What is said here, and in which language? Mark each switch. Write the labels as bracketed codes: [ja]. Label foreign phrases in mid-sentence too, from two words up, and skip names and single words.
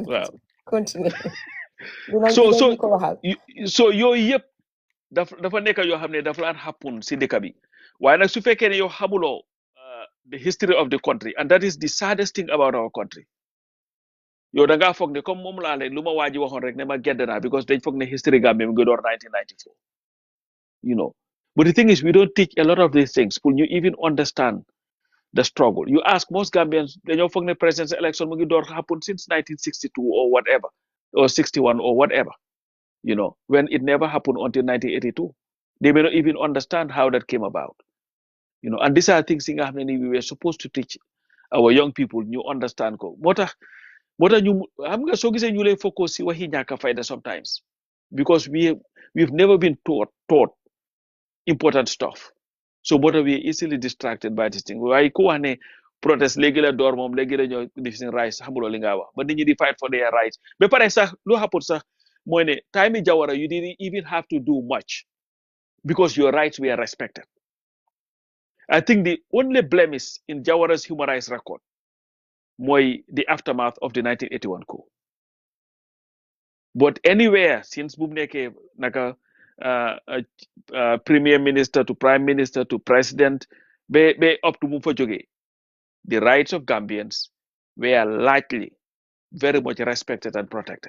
[wo] waaw continue so yooyu yëpp dafa nekk yoo xam ne dafa laan happen si dëkk bi waaye nag su fekkee ne yow xamuloo [en] the history of the country and that is the saddest thing about our country [wo] yow da ngaa foog ne comme moom laa leen lu ma waaji waxoon rek ne ma gedd naa because dañ foog ne history Gambia mu ngi door [en] 1994 but the thing is we don't teach a lot of these things pour you even understand the struggle you ask most Gambians [wo] dañoo foog ne [en] presidential election [wo] mu ngi door [en] happen since 1962 or whatever or 61 or whatever when it never happened until 1982 they may not even understand how that came about and these are things we were supposed to teach our young [wo] people ñu understand ko moo tax ñu xam nga soo gisee ñu lay focus si waxi ñàkk a fayda sometimes [en] because we've never been taught important stuff [wo] so moo tax [en] we are easily distracted by this thing [wo] waaye ku wax ne protest léegi la door moom léegi la ñoo def seen rights xamuloo li nga wax ba nit ñi di [en] fight for their rights [wo] ba pare sax lu happen sax mooy ne [en] time Jawara you didn't even have to do much because your rights were respected. I think the only blemish in Jawara's human rights record was the aftermath of the 1981 coup. But anywhere since Bumneke naka Premier Minister to Prime Minister to President, be up to Mufajoge, the rights of Gambians were largely very much respected and protected.